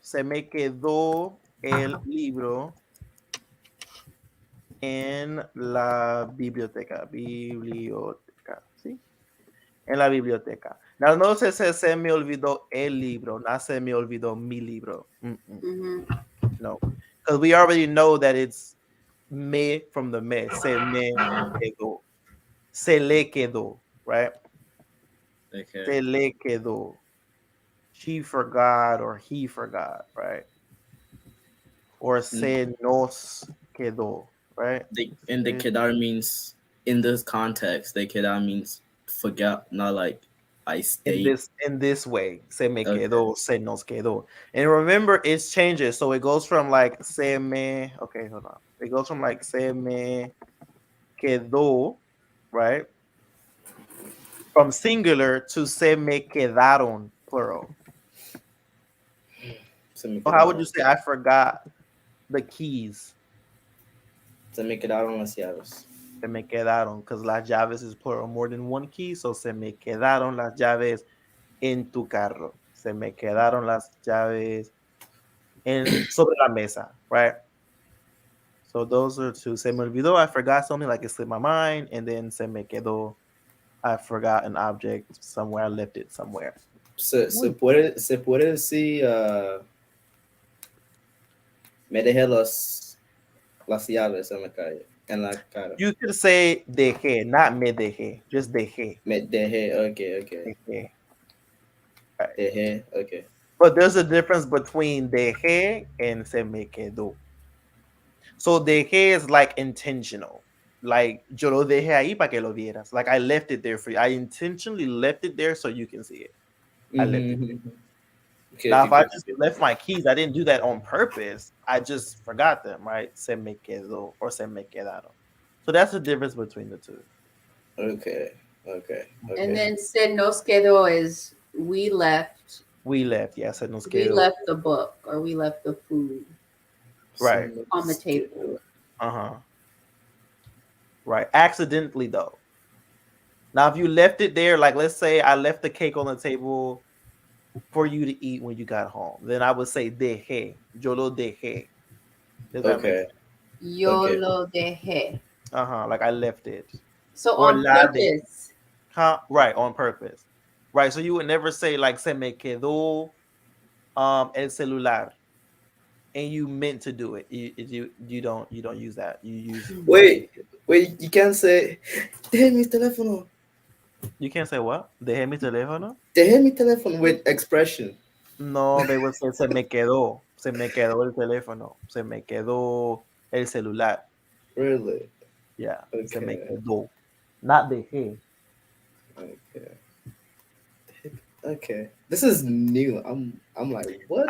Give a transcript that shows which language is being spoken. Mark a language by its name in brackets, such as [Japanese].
[Spanish] Se me quedó el libro en la biblioteca. Biblioteca, ¿sí? En la biblioteca. Now, no se me olvidó el libro, not se me olvidó mi libro. Mm-hmm. [English] No, because we already know that it's me from the me. [Spanish] Se me quedó. Se le quedó, right? [English] Okay. [Spanish] Se le quedó. [English] She forgot or he forgot, right? [Spanish] Or se nos quedó, right? [English] And the Se- kedar means in this context, the kedar means forget, not like I In stayed. this way, se me Okay. [Spanish] quedó, se nos quedó. [English] And remember, it changes. So it goes from like se me, okay, hold on. It goes from like [Spanish] se me quedó, [English] right? From singular to [Spanish] se me quedaron, [English] plural. [Spanish] Se me [English] So how would [Spanish] quedaron. [English] you say I forgot the keys? [Spanish] Se me quedaron las llaves. Se me quedaron, [English] because [Spanish] las llaves [English] is plural, more than one key. [Spanish] So se me quedaron las llaves en tu carro. Se me quedaron las llaves sobre la mesa, right? [English] So those are two. [Spanish] Se me olvidó, [English] I forgot something, like it slipped my mind, and then [Spanish] se me quedó, [English] I forgot an object somewhere, I left it somewhere. [Spanish] Se puede decir, me dejé las llaves en la calle, en la cara. [English] You could say dejé, not me dejé, just dejé. [Spanish] Me dejé, okay. Dejé, right. Dejé, okay. [English] But there's a difference between dejé and se me quedó. So dejé is like intentional. Like [Spanish] yo lo dejé ahí para que lo vieras. [English] Like I left it there for you. I intentionally left it there so you can see it. I left it there. Mm-hmm. Now, if I Okay. just left my keys, I didn't do that on purpose. I just forgot them, right? [Spanish] Se me quedó or se me quedaron. [English] So that's the difference between the two. Okay. And then se nos quedó is we left. We left, yeah, se nos We quedó. left the book or we left the food Right. on the table. Uh-huh. Right. Accidentally though. Now, if you left it there, like let's say I left the cake on the table for you to eat when you got home, then I would say dejé. [Spanish] Yo lo dejé. [English] Does that make sense? [Spanish] Yo [English] Okay. [Spanish] lo dejé. [English] Like I left it. So Or on la de. purpose. Huh? Right, on purpose. Right. So you would never say like [Spanish] se me quedó el celular. [English] And you meant to do it. You don't use that. You use Wait, you can't say [Spanish] dejé mi teléfono. [English] You can't say what? [Spanish] Dejé mi teléfono? Dejé mi teléfono [English] with expression. No, they would say [Spanish] se me quedó. Se me quedó el teléfono. Se me quedó el celular. [English] Really? [Spanish] Yeah. Se me [English] Okay. [Spanish] quedó. Not dejé. [English] Okay. This is new. I'm like, what?